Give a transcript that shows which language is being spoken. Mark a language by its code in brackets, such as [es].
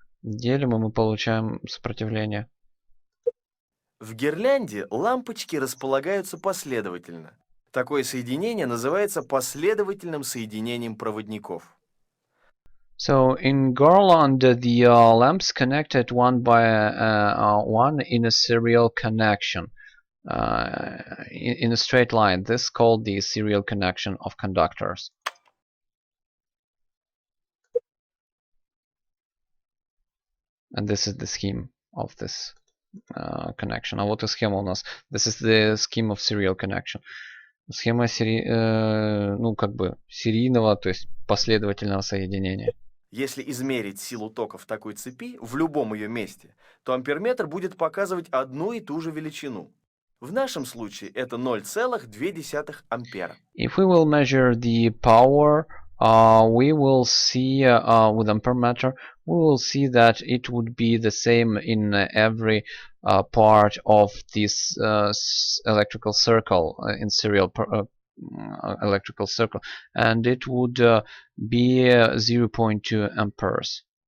[ru] Делим, и мы получаем сопротивление. В гирлянде лампочки располагаются последовательно. Такое соединение называется последовательным соединением проводников. [en] So in garland, the lamps connected one by one in a serial connection, in a straight line. This is called the serial connection of conductors. And this is the scheme of this connection. [ru] А вот и схема у нас. [en] This is the scheme of serial connection. [ru] Схема ну, как бы серийного, то есть последовательного соединения. Если измерить силу тока в такой цепи в любом ее месте, то амперметр будет показывать одну и ту же величину. В нашем случае это 0,2 ампера. [en] If we will measure the power, we will see with ampermeter, we will see that it would be the same in every part of this electrical circle, in serial electrical circle, and it would be 0.2 amperes.